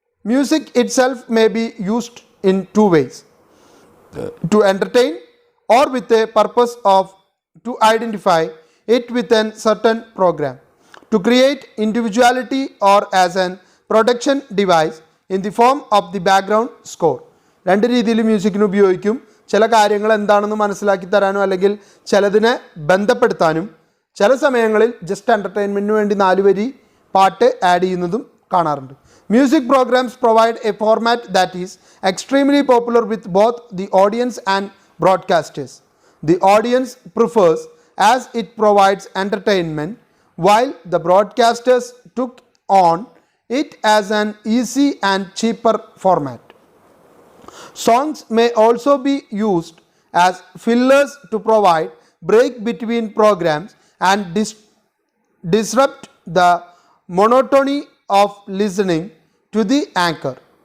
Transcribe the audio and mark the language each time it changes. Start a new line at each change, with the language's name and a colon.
English: Music itself may be used in two ways: to entertain or with a purpose of to identify it with a certain program, to create individuality or as an production device in the form of the background score.
Malayalam: രണ്ട് രീതിയിൽ മ്യൂസിക്കിന് ഉപയോഗിക്കും. ചില കാര്യങ്ങൾ എന്താണെന്ന് മനസ്സിലാക്കി തരാനും അല്ലെങ്കിൽ ചിലതിനെ ബന്ധപ്പെടുത്താനും ചില സമയങ്ങളിൽ ജസ്റ്റ് എൻ്റർടൈൻമെൻറ്റിന് വേണ്ടി 4 വരി പാട്ട് ആഡ് ചെയ്യുന്നതും കാണാറുണ്ട്.
English: Music programs provide a format that is extremely popular with both the audience and broadcasters. The audience prefers as it provides entertainment, while the broadcasters took on it as an easy and cheaper format. Songs may also be used as fillers to provide break between programs and disrupt the monotony of listening to the anchor.